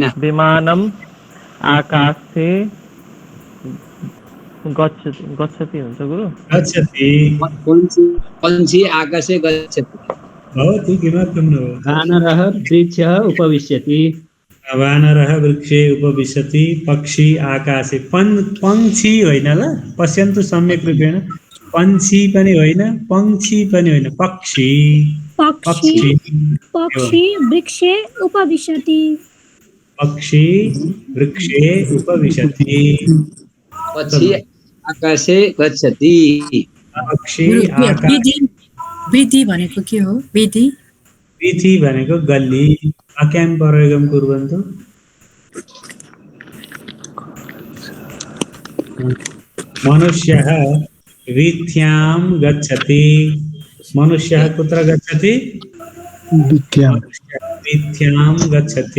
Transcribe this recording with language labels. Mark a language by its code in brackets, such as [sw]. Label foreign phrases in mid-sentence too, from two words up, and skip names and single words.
[sa] विमानम् आकाशे गच्छति [ne] हुन्छ गुरु [sa] गच्छति पंछी आकाशे गच्छति भवति किमर्थं न वानरः वृक्षः उपविशति वानरः वृक्षे उपविशति पक्षी आकाशे [ne] पंक्षी होइन ल [sa] पश्यन्तु सम्यक् रूपेण [ne] पंक्षी पनि होइन पंक्षी पनि होइन [sa] पक्षी वृक्षे उपविशति पक्षी वृक्षे उपविशति पक्षी आकाशे गच्छति पक्षी [ne] विधि भनेको के हो विधि भनेको गल्ली [sa] वाक्यां प्रयोगं कुर्वन्तु मनुष्यः वीथ्यां गच्छति मनुष्यः कुत्र गच्छति वीथ्यां गच्छति